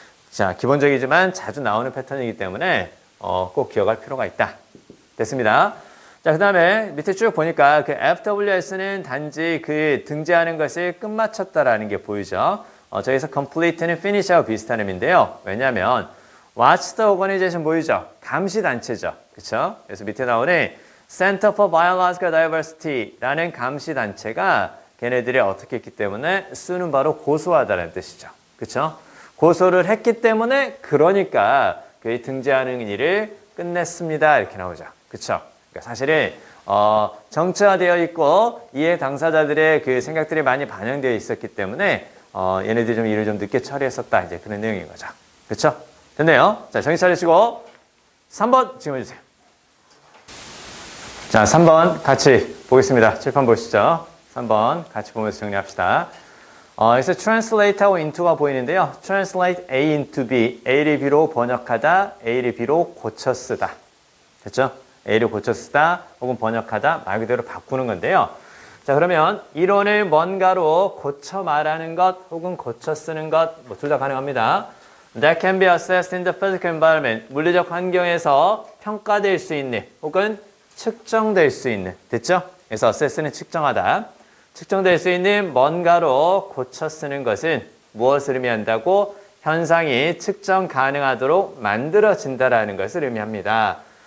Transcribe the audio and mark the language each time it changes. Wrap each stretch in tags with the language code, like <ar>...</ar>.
<ko>자, 기본적이지만 자주 나오는 패턴이기 때문에 꼭 기억할 필요가 있다. 됐습니다. 자, 그 다음에 밑에 쭉 보니까 그 FWS는 단지 그 등재하는 것을 끝마쳤다라는 게 보이죠. 저기서 complete는 finish하고 비슷한 의미인데요. 왜냐하면</ko> <en>watch the organization</en> <ko>보이죠? 감시단체죠. 그쵸? 그래서 밑에 나오는 Center for Biological Diversity라는 감시단체가 걔네들이 어떻게 했기 때문에 쓰는 바로 고소하다는 뜻이죠. 그쵸? 고소를 했기 때문에 그러니까 그 등재하는 일을 끝냈습니다. 이렇게 나오죠. 그쵸? 그러니까 사실은 정치화되어 있고 이해 당사자들의 그 생각들이 많이 반영되어 있었기 때문에 얘네들이 좀 일을 좀 늦게 처리했었다. 이제 그런 내용인 거죠. 그쵸? 됐네요. 자, 정신 차리시고 3번 지금 해주세요. 자, 3번 같이 보겠습니다. 칠판 보시죠. 3번 같이 보면서 정리합시다. 그래서 translate하고 into가 보이는데요.</ko> <en>translate A into B,</en> <ko>A를 B로 번역하다, A를 B로 고쳐 쓰다. 됐죠? A를 고쳐 쓰다 혹은 번역하다 말 그대로 바꾸는 건데요. 자, 그러면 이론을 뭔가로 고쳐 말하는 것 혹은 고쳐 쓰는 것 뭐 둘 다 가능합니다.</ko> <en>That can be assessed in the physical environment.</en> <ko>물리적 환경에서 평가될 수 있는 혹은 측정될 수 있는. 됐죠? 그래서 assess는 측정하다. 측정될 수 있는 뭔가로 고쳐 쓰는 것은 무엇을 의미한다고? 현상이 측정 가능하도록 만들어진다라는 것을 의미합니다.</ko>